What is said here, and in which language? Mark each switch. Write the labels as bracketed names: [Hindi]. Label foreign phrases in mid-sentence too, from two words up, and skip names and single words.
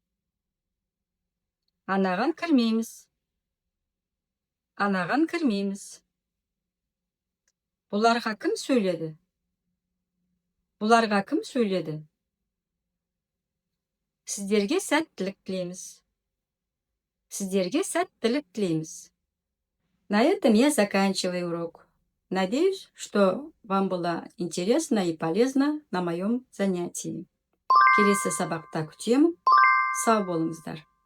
[Kazakh] Анаған кірмейміз. Анаған кірмейміз. Бұларға кім сөйледі? Бұларға кім сөйледі? Сіздерге сәттілік тілейміз. Сіздерге сәттілік тілейміз. [Russian] На этом я заканчиваю урок. Надеюсь, что вам было интересно и полезно на моем занятии. [Kazakh] Келесі сабақта күтемін. Сау болыңыздар.